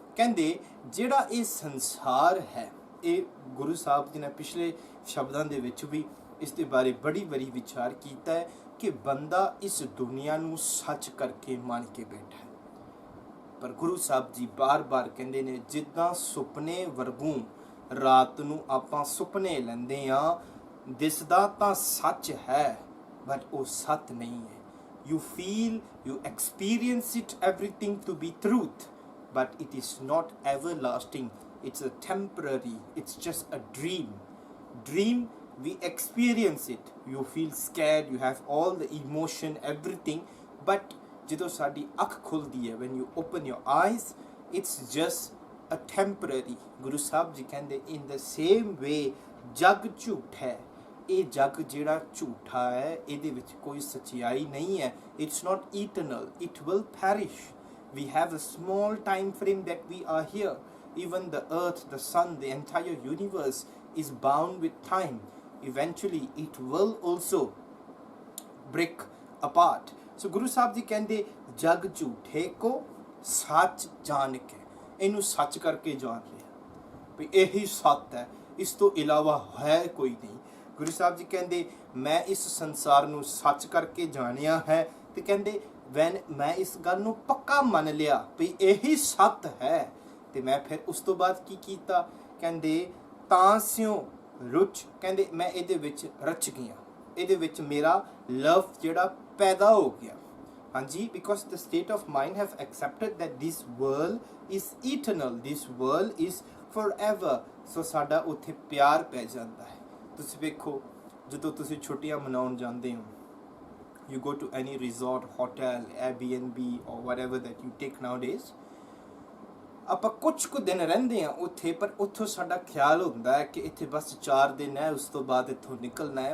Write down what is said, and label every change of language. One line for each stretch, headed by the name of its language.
Punjabi: ਕਹਿੰਦੇ ਜਿਹੜਾ ਇਹ ਸੰਸਾਰ ਹੈ, ਇਹ ਗੁਰੂ ਸਾਹਿਬ ਜੀ ਨੇ ਪਿਛਲੇ ਸ਼ਬਦਾਂ ਦੇ ਵਿੱਚ ਵੀ ਇਸ ਦੇ ਬਾਰੇ ਬੜੀ ਵਾਰੀ ਵਿਚਾਰ ਕੀਤਾ ਹੈ ਕਿ ਬੰਦਾ ਇਸ ਦੁਨੀਆ ਨੂੰ ਸੱਚ ਕਰਕੇ ਮੰਨ ਕੇ ਬੈਠਾ ਹੈ। ਪਰ ਗੁਰੂ ਸਾਹਿਬ ਜੀ ਬਾਰ-ਬਾਰ ਕਹਿੰਦੇ ਨੇ ਜਿੱਦਾਂ ਸੁਪਨੇ ਵਰਗੂ ਰਾਤ ਨੂੰ ਆਪਾਂ ਸੁਪਨੇ ਲੈਂਦੇ ਆ, ਦਿਸਦਾ ਤਾਂ ਸੱਚ ਹੈ ਬਟ ਉਹ ਸੱਚ ਨਹੀਂ ਹੈ।
English: You feel, you experience it everything to be truth, but it is not everlasting. It's a temporary, it's just a dream. Dream, we experience it. You feel scared, you have all the emotion, everything, but
Punjabi: ਜਦੋਂ ਸਾਡੀ ਅੱਖ ਖੁੱਲਦੀ ਹੈ,
English: when you open your eyes, it's just a temporary.
Punjabi: Guru Sahib ji ਕਹਿੰਦੇ
English: in the same way
Punjabi: ਜਗ ਝੂਠ ਹੈ। ਇਹ ਜਗ ਜਿਹੜਾ ਝੂਠਾ ਹੈ, ਇਹਦੇ ਵਿੱਚ ਕੋਈ ਸੱਚਾਈ ਨਹੀਂ ਹੈ।
English: It's not eternal, it will perish. We have a small time frame that we are here. Even the earth, the sun, the entire universe is bound with time. Eventually it will also break apart.
Punjabi: ਸੋ ਗੁਰੂ ਸਾਹਿਬ ਜੀ ਕਹਿੰਦੇ ਜਗ ਝੂਠੇ ਕੋ ਸੱਚ ਜਾਣ ਕੇ, ਇਹਨੂੰ ਸੱਚ ਕਰਕੇ ਜਾਣ ਲਿਆ ਵੀ ਇਹੀ ਸੱਤ ਹੈ, ਇਸ ਤੋਂ ਇਲਾਵਾ ਹੈ ਕੋਈ ਨਹੀਂ। ਗੁਰੂ ਸਾਹਿਬ ਜੀ ਕਹਿੰਦੇ ਮੈਂ ਇਸ ਸੰਸਾਰ ਨੂੰ ਸੱਚ ਕਰਕੇ ਜਾਣਿਆ ਹੈ, ਤੇ ਕਹਿੰਦੇ ਮੈਂ ਇਸ ਗੱਲ ਨੂੰ ਪੱਕਾ ਮੰਨ ਲਿਆ ਵੀ ਇਹੀ ਸੱਤ ਹੈ, ਤੇ ਮੈਂ ਫਿਰ ਉਸ ਤੋਂ ਬਾਅਦ ਕੀ ਕੀਤਾ? ਕਹਿੰਦੇ ਤਾਂ ਸਿਉ ਰੁਚ, ਕਹਿੰਦੇ ਮੈਂ ਇਹਦੇ ਵਿੱਚ ਰਚ ਗਿਆ, ਇਹਦੇ ਵਿੱਚ ਮੇਰਾ ਲਵ ਜਿਹੜਾ ਪੈਦਾ ਹੋ ਗਿਆ।
English: ਹਾਂਜੀ, because the state of mind have accepted that this world is eternal, this world is forever.
Punjabi: ਸੋ ਸਾਡਾ ਉੱਥੇ ਪਿਆਰ ਪੈ ਜਾਂਦਾ ਹੈ। ਤੁਸੀਂ ਵੇਖੋ ਜਦੋਂ ਤੁਸੀਂ ਛੁੱਟੀਆਂ ਮਨਾਉਣ ਜਾਂਦੇ ਹੋ,
English: you go to any resort, hotel, Airbnb or whatever that you take nowadays,
Punjabi: ਆਪਾਂ ਕੁਝ ਕੁ ਦਿਨ ਰਹਿੰਦੇ ਆ ਉੱਥੇ, ਪਰ ਉੱਥੋਂ ਸਾਡਾ ਖਿਆਲ ਹੁੰਦਾ ਹੈ ਕਿ ਇੱਥੇ ਬਸ 4 ਦਿਨ ਹੈ, ਉਸ ਤੋਂ ਬਾਅਦ ਇੱਥੋਂ ਨਿਕਲਣਾ ਹੈ।